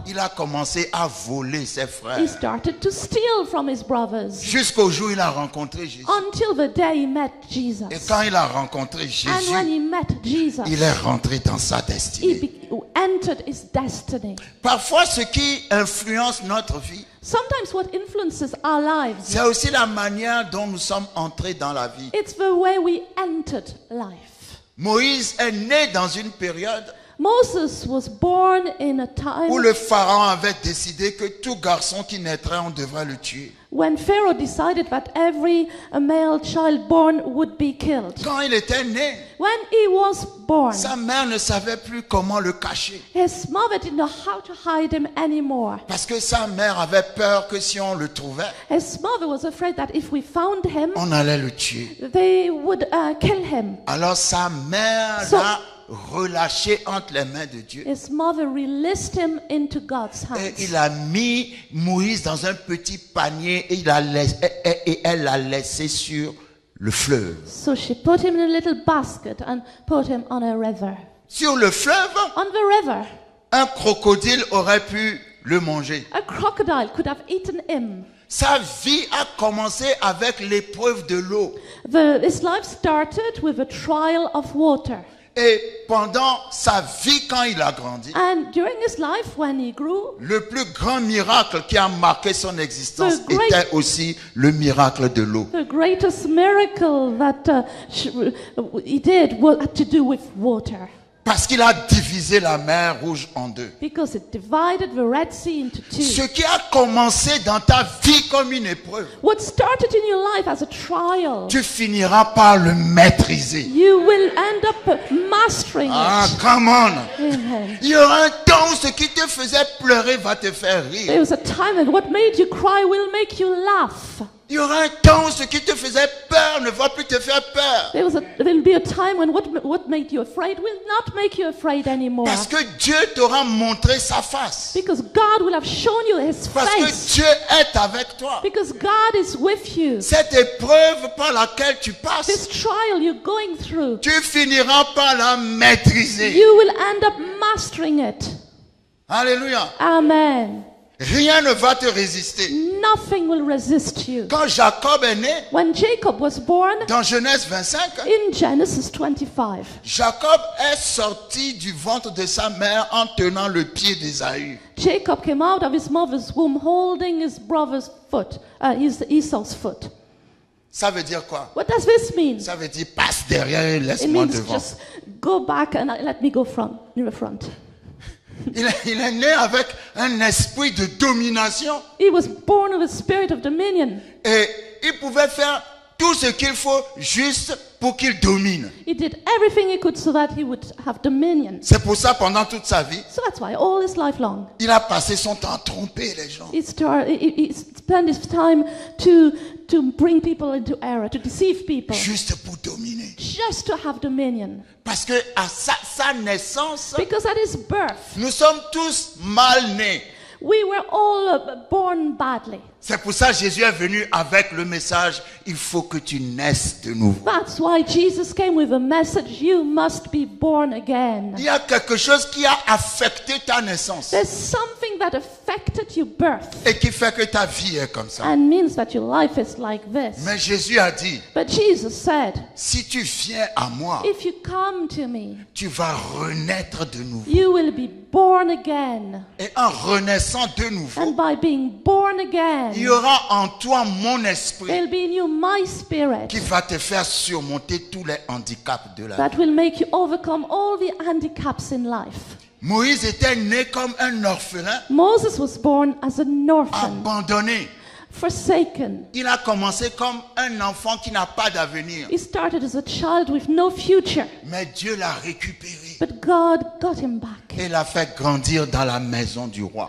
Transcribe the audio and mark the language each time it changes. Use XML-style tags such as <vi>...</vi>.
<fr>il a commencé à voler ses frères.</fr> <en>he started to steal from his brothers</en> <fr>Jusqu'au jour où il a rencontré Jésus.</fr> <en>until the day he met Jesus.</en> <fr>Et quand il a rencontré</fr> <en>And when</en> <fr>Jésus,</fr> <en>he met Jesus,</en> <fr>il est rentré dans sa</fr> <en>he</en> <fr>destinée.</fr> <en>entered his destiny.</en> <fr>Parfois, ce qui influence notre vie,</fr> <en>Sometimes what influences our lives,</en> <fr>c'est aussi la manière dont nous sommes entrés dans la vie.</fr> <en>it's the way we entered life.</en> <fr>Moïse est né dans une période</fr> <en>Moses was born in a time</en> <fr>où le pharaon avait décidé que tout garçon qui naîtrait, on devrait le tuer.</fr> <en>when Pharaoh decided that every male child born would be killed.</en> <fr>Quand il était né,</fr> <en>When he was born,</en> <fr>sa mère ne savait plus comment le cacher.</fr> <en>his mother didn't know how to hide him anymore.</en> <fr>Parce que sa mère avait peur que si on le trouvait,</fr> <en>His mother was afraid that if we found him,</en> <fr>on allait le tuer.</fr> <en>they would kill him.</en> <fr>Alors sa mère</fr> <en>So-</en> <fr>l'a relâché entre les mains de Dieu.</fr> <en>His mother released him into God's</en> <fr>Et</fr> <en>hands.</en> <fr>il a mis Moïse dans un petit panier et, et elle l'a laissé sur le fleuve.</fr> <en>So she put him in a little basket and put him on a river.</en> <fr>Sur le fleuve,</fr> <en>On the river,</en> <fr>un crocodile aurait pu le manger.</fr> <en>a crocodile could have eaten him.</en> <fr>Sa vie a commencé avec l'épreuve de l'eau.</fr> <en>His life started with a trial of water.</en> <fr>Et pendant sa vie, quand il a grandi,</fr> <en>And during his life, when he grew,</en> <fr>le plus grand miracle qui a marqué son existence</fr> <en>The great-</en> <fr>était aussi le miracle de l'eau.</fr> <en>the greatest miracle that he did had to do with water.</en> <fr>Parce qu'il a divisé la mer Rouge en deux.</fr> <en>Because it divided the Red Sea into</en> <fr>Ce</fr> <en>two.</en> <fr>qui a commencé dans ta vie comme une épreuve,</fr> <en>What started in your life as a trial,</en> <fr>tu finiras par le maîtriser.</fr> <en>you will end up mastering Ah, it. come on! Amen.</en> <fr>Il y aura un temps où ce qui te faisait pleurer va te faire rire.</fr> <en>There was a time that what made you cry will make you laugh.</en> <fr>Il y aura un temps où ce qui te faisait peur ne va plus te faire peur.</fr> <en>There will be a time when what made you afraid will not make you afraid anymore.</en> <fr>Parce que Dieu t'aura montré sa face.</fr> <en>Because God will have shown you His</en> <fr>Parce</fr> <en>face.</en> <fr>que Dieu est avec toi.</fr> <en>Because God is with you.</en> <fr>Cette épreuve par laquelle tu</fr> <en>This</en> <fr>passes,</fr> <en>trial you're going through,</en> <fr>tu finiras par la maîtriser.</fr> <en>you will end up mastering it.</en> <fr>Alléluia.</fr> <en>Amen.</en> <fr>Rien ne va te résister.</fr> <en>Nothing will resist you.</en> <fr>Quand Jacob est né,</fr> <en>When Jacob was born,</en> <fr>dans Genèse 25,</fr> <en>in Genesis 25,</en> <fr>Jacob est sorti du ventre de sa mère en tenant le pied d'Ésaü.</fr> <en>Jacob came out of his mother's womb holding his brother's foot, Esau's foot.</en> <fr>Ça veut dire quoi?</fr> <en>What does this mean?</en> <fr>Ça veut dire passe derrière et</fr> <en>It</en> <fr>laisse-moi</fr> <en>means</en> <fr>devant.</fr> <en>just go back and let me go in the front.</en> <fr>Il est né avec un esprit de domination</fr> <en>He was born with a spirit of dominion.</en> <fr>et il pouvait faire tout ce qu'il faut juste pour qu'il domine.</fr> <en>He did everything he could so that he would have dominion.</en> <fr>C'est pour ça pendant toute sa vie,</fr> <en>So that's why all his life long,</en> <fr>il a passé son temps à tromper les gens.</fr> <en>he spent his time to bring people into error, to deceive people,</en> <fr>Juste pour dominer.</fr> <en>just to have dominion.</en> <fr>Parce que à sa naissance,</fr> <en>Because at his birth,</en> <fr>nous sommes tous mal nés.</fr> <en>we were all born badly.</en> <fr>C'est pour ça que Jésus est venu avec le message, il faut que tu naisses de nouveau.</fr> <en>That's why Jesus came with a message, you must be born again.</en> <fr>Il y a quelque chose qui a affecté ta naissance</fr> <en>There's something that affected your birth</en> <fr>et qui fait que ta vie est comme ça.</fr> <en>and means that your life is like this.</en> <fr>Mais Jésus a dit,</fr> <en>But Jesus said,</en> <fr>si tu viens à moi,</fr> <en>if you come to me,</en> <fr>tu vas renaître de nouveau.</fr> <en>you will be born again.</en> <fr>Et en renaissant de nouveau,</fr> <en>And by being born again,</en> <fr>il y aura en toi mon esprit</fr> <en>there'll be in you my spirit</en> <fr>qui va te faire surmonter tous les handicaps de la vie.</fr> <en>that will make you overcome all the handicaps in life.</en> <fr>Moïse était né comme un orphelin,</fr> <en>Moses was born as an orphan,</en> <fr>abandonné.</fr> <en>forsaken.</en> <fr>Il a commencé comme un enfant qui n'a pas d'avenir.</fr> <en>He started as a child with no future,</en> <fr>Mais Dieu l'a récupéré</fr> <en>but God got him back</en> <fr>et l'a fait grandir dans la maison du roi.</fr>